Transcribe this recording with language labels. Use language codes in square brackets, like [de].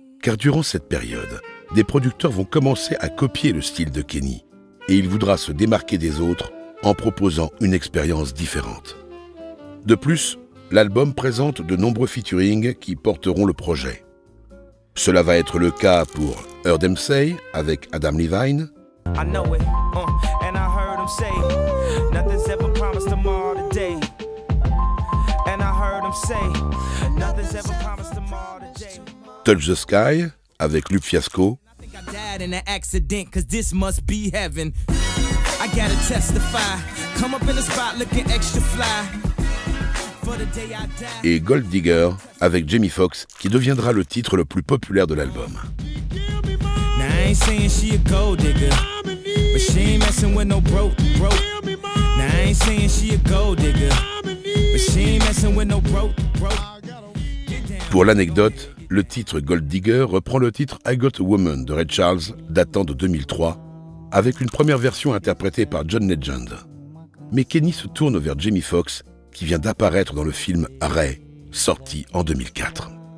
[fr] Car durant cette période, des producteurs vont commencer à copier le style de Kenny, et il voudra se démarquer des autres en proposant une expérience différente. De plus, l'album présente de nombreux featuring qui porteront le projet. Cela va être le cas pour Heard Them Say avec Adam Levine, [en] I know it, and I heard him say, nothing's ever promised tomorrow today. And I heard him say, nothing's ever promised tomorrow today. [fr] Touch the Sky avec Luke Fiasco, [en] I think I died in an accident, cause this must be heaven. I gotta testify, come up in the spot looking extra fly. For the day I die. [fr] et Gold Digger avec Jamie Foxx, qui deviendra le titre le plus populaire de l'album. [en] Now I ain't saying she a gold digger, but she ain't messing with no broke. Now I ain't saying she a gold digger, but she ain't messing with no broke. [fr] Pour l'anecdote, Le titre Gold Digger reprend le titre I Got a Woman de Ray Charles, datant de 2003, avec une première version interprétée par John Legend. Mais Kenny se tourne vers Jamie Foxx, qui vient d'apparaître dans le film Ray, sorti en 2004.